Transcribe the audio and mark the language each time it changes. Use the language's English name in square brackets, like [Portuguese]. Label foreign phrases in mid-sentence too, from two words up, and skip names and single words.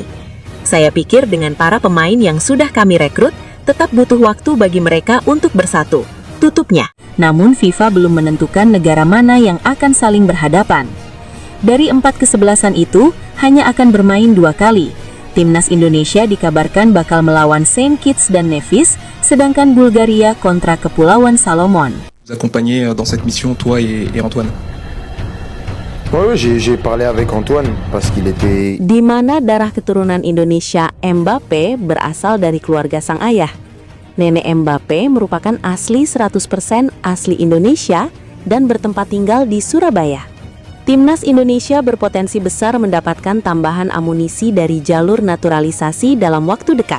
[Indonesian] Saya pikir dengan para pemain yang sudah kami rekrut, tetap butuh waktu bagi mereka untuk bersatu, tutupnya. Namun FIFA belum menentukan negara mana yang akan saling berhadapan. Dari 4 kesebelasan itu, hanya akan bermain 2 kali. Timnas Indonesia dikabarkan bakal melawan Saint Kitts dan Nevis, sedangkan Bulgaria kontra Kepulauan Salomon. [French] Vous accompagner dans cette mission, toi et Antoine. Oui, j'ai parlé avec Antoine parce qu'il était... [Indonesian] Di mana darah keturunan Indonesia Mbappe berasal dari keluarga sang ayah. Nenek Mbappe merupakan asli 100% asli Indonesia dan bertempat tinggal di Surabaya. Timnas Indonesia berpotensi besar mendapatkan tambahan amunisi dari jalur naturalisasi dalam waktu dekat.